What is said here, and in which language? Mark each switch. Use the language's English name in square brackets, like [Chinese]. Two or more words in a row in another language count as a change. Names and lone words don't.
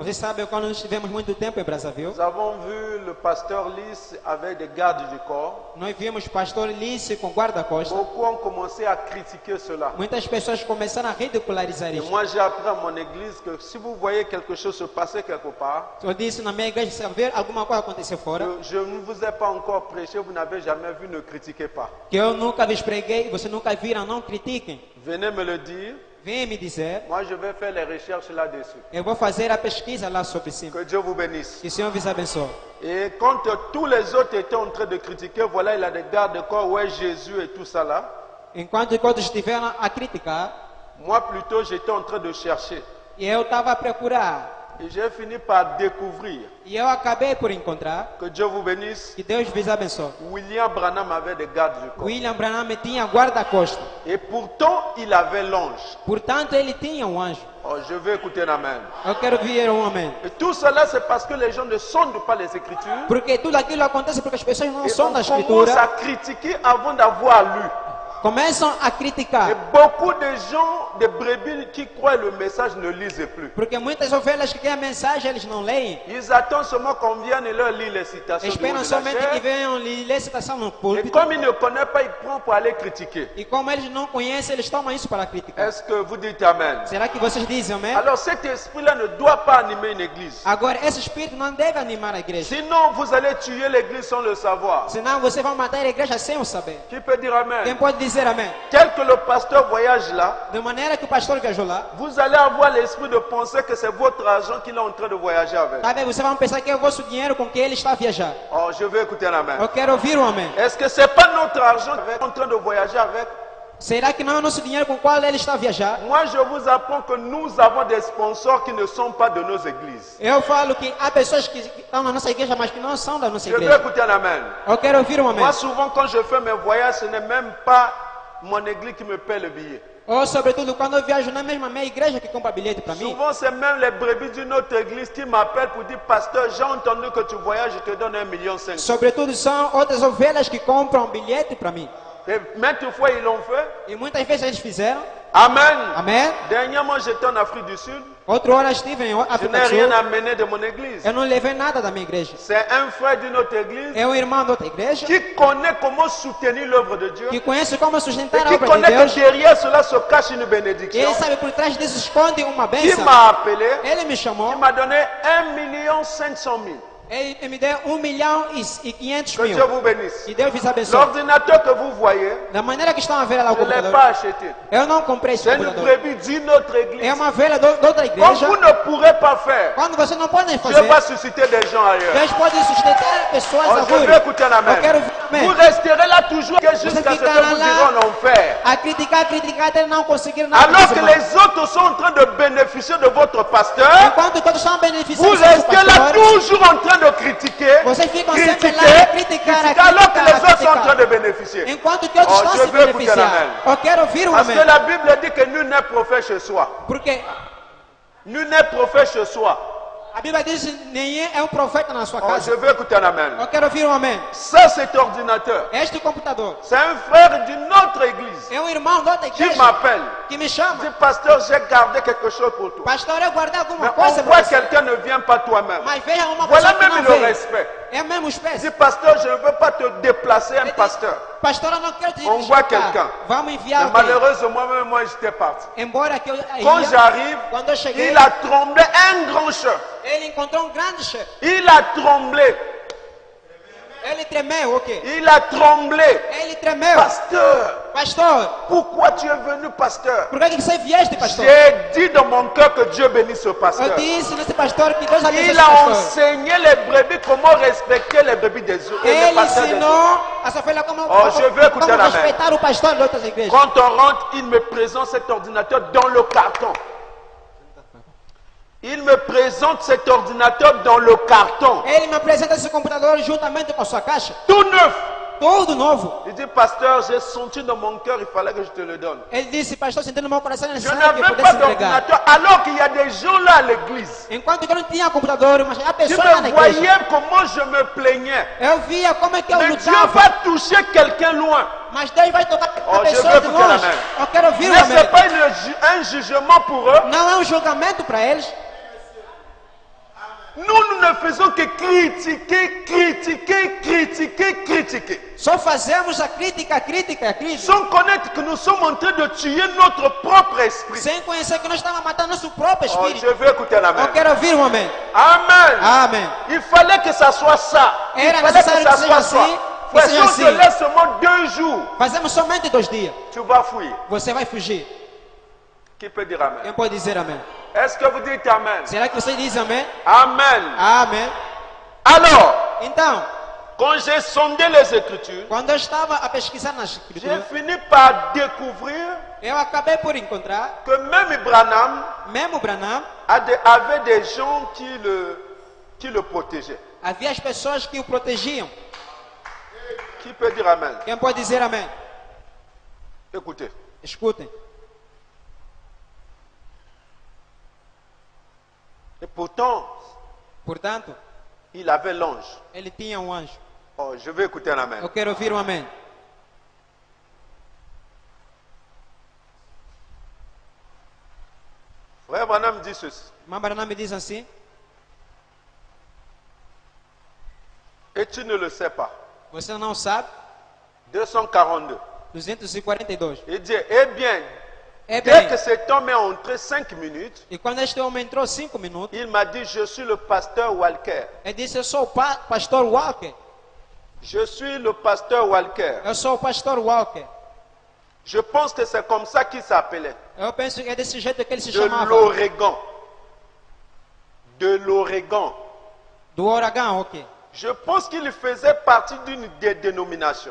[Portuguese] Vocês sabem, quando nós estivemos muito tempo em Brazzaville, [French] nous avons vu le pasteur Lys avec des gardes du corps. [Portuguese] nós vimos pastor Lice com guarda-costas. [French] Beaucoup ont commencé à critiquer cela. [Portuguese] Muitas pessoas começaram a ridicularizar [French] Et [Portuguese] isso. [French] moi, j'ai appris à mon église que si vous voyez quelque chose se passer quelque part, [Portuguese] Eu disse na minha igreja, se haver alguma coisa acontecer fora, [French] je ne vous ai pas encore prêché, vous n'avez jamais vu, ne critiquez pas. [Portuguese] que eu nunca lhes preguei e vocês nunca viram, não critiquem. [French] Venez me le dire [Portuguese] vem me dizer, [French] Moi, je vais faire les recherches là-dessus. [Portuguese] eu vou fazer a pesquisa lá sobre si. [French] Que Dieu vous bénisse. [Portuguese] Que o Senhor vos abençoe. [French] Et quand tous les autres étaient en train de critiquer, voilà, il a des gardes-corps, où est Jésus et tout ça là. [Portuguese] Enquanto todos estiveram a criticar, [French] Moi, plutôt, j'étais en train de chercher. [Portuguese] e eu estava a procurar, [French] Et j'ai fini par découvrir, [Portuguese] e eu acabei por encontrar, [French] que Dieu vous bénisse, [Portuguese] que Deus vos abençoe. [French] William Branham avait des gardes du corps. [Portuguese] William Branham tinha guarda-costas, [French] Et pourtant, il avait l'ange. [Portuguese] portanto ele tinha um anjo. [French] Oh, je veux écouter un amen. [Portuguese] Eu quero ouvir um amém. [French] Et tout cela, c'est parce que les gens ne sondent pas les Écritures. [Portuguese] Porque tudo aquilo acontece porque as pessoas não [French] Et [Portuguese] são [French] on [Portuguese] da [French] commence [Portuguese] escritura, [French] à critiquer avant d'avoir lu. [Portuguese] começam a [French] Et [Portuguese] criticar. [French] beaucoup de gens, des brebis qui croient le message, ne lisent plus. [Portuguese] Porque muitas ovelhas que têm a mensagem, eles não leem. [French] Ils attendent seulement qu'on vienne et leur lire les citations. du haut [Portuguese] Esperam [French] de la [Portuguese] somente que [French] chair. [Portuguese] venham ler citação no [French] Et [Portuguese] púlpito. [French] comme ils ne connaissent pas, ils prennent pour aller critiquer. [Portuguese] E como eles não conhecem, eles tomam isso para criticar. [French] Est-ce que vous dites Amen? [Portuguese] Será que vocês dizem amém? [French] Alors cet esprit-là ne doit pas animer une église. [Portuguese] Agora, esse espírito não deve animar a igreja. [French] Sinon, vous allez tuer l'église sans le savoir. [Portuguese] Senão vocês vão matar a igreja sem o saber. [French] Qui peut dire [Portuguese] Quem [French] Amen? [Portuguese] pode dizer amém? [French] Tel que le pasteur voyage là, [Portuguese] De maneira que o pastor viajou lá, [French] vous allez avoir l'esprit de penser que c'est votre argent qu'il est en train de voyager avec. [Portuguese] talvez vocês vão pensar que é o vosso dinheiro com que ele está a viajar. [French] Oh, je veux écouter un Amen. [Portuguese] Eu quero ouvir um amém. [French] Est-ce que c'est pas notre argent qu'il est en train de voyager avec? [Portuguese] Será que não é o nosso dinheiro com o qual ele está a viajar? [French] Moi, je vous apprends que nous avons des sponsors qui ne sont pas de nos églises. [Portuguese] Eu falo que há pessoas que estão na nossa igreja, mas que não são da nossa [French] Je veux [Portuguese] igreja. [French] écouter un Amen. [Portuguese] Eu quero ouvir um amém. [French] Moi, souvent, quand je fais mes voyages, ce n'est même pas mon église qui me paie le billet. [Portuguese] Ou, sobretudo, quando eu viajo na mesma minha igreja que compra bilhete para mim. [French] Souvent, c'est même les brebis d'une autre église qui m'appellent pour dire, pasteur, j'ai entendu que tu voyages, je te donne 1,5 million. [Portuguese] Sobretudo, são outras ovelhas que compram bilhete para mim. [French] Et maintes fois, ils l'ont fait. [Portuguese] E muitas vezes eles fizeram. [French] Amen. [Portuguese] Amém? [French] Dernièrement, j'étais en Afrique du Sud. [Portuguese] Outra hora estive em [French] Je [Portuguese] África [French] n'ai [Portuguese] do [French] rien [Portuguese] Sul. [French] amené de mon église. [Portuguese] Eu não levei nada da minha igreja. [French] C'est un frère d'une autre église [Portuguese] É um irmão da outra igreja [French] qui connaît comment soutenir l'œuvre de Dieu. [Portuguese] que conhece como [French] Et [Portuguese] sustentar a [French] qui [Portuguese] obra de [French] connaît [Portuguese] Deus. [French] que derrière cela se cache une [Portuguese] E [French] bénédiction. [Portuguese] ele sabe por trás disso esconde uma [French] Qui [Portuguese] bênção. [French] m'a appelé, [Portuguese] Ele me chamou. [French] qui m'a donné 1,5 million. [Portuguese] Ele me deu 1.500.000. [French] Que Dieu vous bénisse. [Portuguese] Que Deus vos abençoe. [French] L'ordinateur que vous voyez, [Portuguese] Da maneira que estão a ver lá o [French] je ne l'ai [Portuguese] computador. [French] pas acheté. [Portuguese] Eu não comprei esse [French] C'est une [Portuguese] computador. [French] brebis d'une autre [Portuguese] É [French] église. [Portuguese] uma velha de outra [French] Comme [Portuguese] igreja. [French] vous ne pourrez pas faire, [Portuguese] Quando você não pode [French] Dieu [Portuguese] fazer, [French] va susciter des gens ailleurs. [Portuguese] Deus pode sustentar pessoas [French] Oh, je veux [Portuguese] agora. [French] écouter un [Portuguese] Eu [French] amen. [Portuguese] quero ouvir [French] Vous [Portuguese] amém. [French] resterez là toujours jusqu'à ce que [Portuguese] ficará [French] vous [Portuguese] lá. [French] irez en enfer. [Portuguese] A criticar até não conseguir nada. [French] Alors [Portuguese] desse [French] que [Portuguese] irmão. [French] les autres sont en train de bénéficier de votre pasteur, [Portuguese] Enquanto todos estão beneficiando [French] vous [Portuguese] do seu [French] restez là [Portuguese] pastor, [French] toujours en train de critiquer, [Portuguese] vocês ficam [French] critiquer, [Portuguese] sempre lá a criticar, [French] alors que les autres sont en train [Portuguese] criticar. [French] de bénéficier. [Portuguese] Enquanto que outros [French] Oh, [Portuguese] estão [French] je [Portuguese] se [French] veux écouter un [Portuguese] beneficiando. [French] amen. [Portuguese] Eu quero ouvir um [French] Parce que [Portuguese] amém. [French] la Bible dit que nul n'est prophète chez soi. [Portuguese] Porque [French] Nul n'est prophète chez soi. [Portuguese] a Bíblia diz que ninguém é um profeta na sua [French] Oh, je [Portuguese] casa. [French] veux écouter un amen. [Portuguese] Eu quero ouvir um amém. [French] Ça, cet ordinateur, [Portuguese] Este computador [French] c'est un frère d'une autre église [Portuguese] é um irmão da outra [French] qui [Portuguese] igreja [French] m'appelle. [Portuguese] que me [French] Il [Portuguese] chama. [French] dit, pasteur, j'ai gardé quelque chose pour toi. [Portuguese] Pastor, eu guardei alguma [French] Mais [Portuguese] coisa [French] on [Portuguese] para [French] voit [Portuguese] você. [French] quelqu'un ne vient pas toi-même. [Portuguese] Mas veja uma [French] Voilà [Portuguese] pessoa que [French] même [Portuguese] não [French] le [Portuguese] veio. [French] respect. [Portuguese] É mesmo os [French] Il [Portuguese] pés. [French] dit, pasteur, je ne veux pas te déplacer un [Portuguese] Ele [French] pasteur. [Portuguese] diz, pastor, eu não quero te [French] On voit [Portuguese] deslocar. [French] quelqu'un. [Portuguese] Vamos enviar [French] Mais [Portuguese] alguém. [French] malheureusement, moi-même, moi, j'étais parti. [Portuguese] Embora que eu [French] Quand [Portuguese] ia, [French] j'arrive, [Portuguese] quando eu cheguei, [French] il a tremblé un grand chef. [Portuguese] ele encontrou um grande chefe. [French] Il a tremblé. [Portuguese] Ele tremeu, o quê? [French] Il a tremblé. [Portuguese] Ele tremeu. [French] Pasteur, [Portuguese] Pastor, [French] pourquoi tu es venu, pasteur? [Portuguese] por que você vieste, pastor? [French] J'ai dit dans mon cœur que Dieu bénisse ce [Portuguese] Eu [French] pasteur. [Portuguese] disse nesse pastor que Deus abençoe [French] Il [Portuguese] esse [French] a [Portuguese] pastor. [French] enseigné les brebis comment respecter les brebis des autres. et les [Portuguese] Ele [French] pasteurs des autres. [Portuguese] ensinou a sua filha como, [French] Oh, je veux écouter [Portuguese] como [French] la main. [Portuguese] respeitar o pastor de outras igrejas. [French] Quand on rentre, il me présente cet ordinateur dans le carton. Il me présente cet ordinateur dans le carton. [Portuguese] Ele me apresenta esse computador juntamente com a sua caixa. [French] Tout neuf. [Portuguese] Tudo novo. [French] Il dit, pasteur, j'ai senti dans mon cœur, il fallait que je te le donne. [Portuguese] Ele disse, pastor, sentindo no meu coração [French] Je [Portuguese] necessário que eu [French] n'avais [Portuguese] pudesse [French] pas [Portuguese] entregar. [French] d'ordinateur, alors qu'il y a des gens là à l'église. [Portuguese] Enquanto que eu não tinha computador, mas há [French] Tu [Portuguese] pessoas lá na [French] me [Portuguese] igreja. [French] voyais comment je me plaignais. [Portuguese] Eu via como é que eu [French] Mais Dieu [Portuguese] lutava. [French] va toucher quelqu'un loin. [Portuguese] Mas Deus vai tocar [French] Oh, [Portuguese] a [French] je [Portuguese] pessoa [French] veux [Portuguese] de [French] écouter la [Portuguese] longe. [French] main. [Portuguese] Eu quero ouvir o [French] Mais ce n'est [Portuguese] amém. [French] pas un jugement pour eux. [Portuguese] Não é um julgamento para eles. [French] Nous ne faisons que critiquer, critiquer, critiquer, critiquer. [Portuguese] Só fazemos a crítica, crítica. [French] Sans connaître que nous sommes en train de tuer notre propre esprit. [Portuguese] Sem conhecer que nós estamos matando nosso próprio [French] Oh, [Portuguese] espírito. [French] je veux écouter la main. [Portuguese] Eu quero ouvir um amém. [French] Amen. [Portuguese] Amém. [French] Il fallait que ça soit ça. Il [Portuguese] Era [French] fallait [Portuguese] necessário [French] que ça [Portuguese] que [French] soit [Portuguese] seja [French] ça. [Portuguese] assim, que [French] Frère, si [Portuguese] seja [French] on te [Portuguese] assim. [French] laisse seulement 2 jours, [Portuguese] Fazemos somente 2 dias. [French] tu vas fuir. [Portuguese] Você vai fugir. [French] Qui peut dire Amen? [Portuguese] Quem pode dizer amém? [French] Est-ce que vous dites Amen? [Portuguese] Será que você diz amém? [French] Amen. [Portuguese] Amém. [French] Alors, [Portuguese] Então, [French] quand j'ai sondé les Écritures, [Portuguese] quando eu estava a pesquisar nas [French] j'ai [Portuguese] escrituras, [French] fini par découvrir [Portuguese] eu acabei por encontrar, [French] que même Branham [Portuguese] mesmo Branham, [French] avait des gens qui le protégeaient. [Portuguese] havia as pessoas que o protegiam. [French] Qui peut dire Amen? [Portuguese] Quem pode dizer amém? [French] Écoutez, [Portuguese] Escutem. [French] et pourtant, [Portuguese] Portanto, [French] il avait l'ange. [Portuguese] ele tinha um anjo. [French] Oh, je vais écouter un Amen. [Portuguese] Eu quero ouvir um amém. [French] Frère Branham dit ceci. [Portuguese] Irmã Branham me diz assim, [French] Et tu ne le sais pas. [Portuguese] você não sabe, [French] 242. [Portuguese] 242. [French] Il dit, eh bien, [Portuguese] É [French] dès [Portuguese] bem, [French] que cet homme est entré 5 minutes, [Portuguese] e quando este homem entrou 5 minutos, [French] il m'a dit, je suis le pasteur Walker. [Portuguese] ele disse, eu sou o pastor Walker. [French] Je suis le pasteur Walker. [Portuguese] Eu sou o pastor Walker. [French] Je pense que c'est comme ça qu'il s'appelait. [Portuguese] Eu penso que é desse jeito que ele se [French] De [Portuguese] chamava. [French] l'Oregon. De l'Oregon. [Portuguese] Do Oregon, ok. [French] Je pense qu'il faisait partie d'une des dénominations.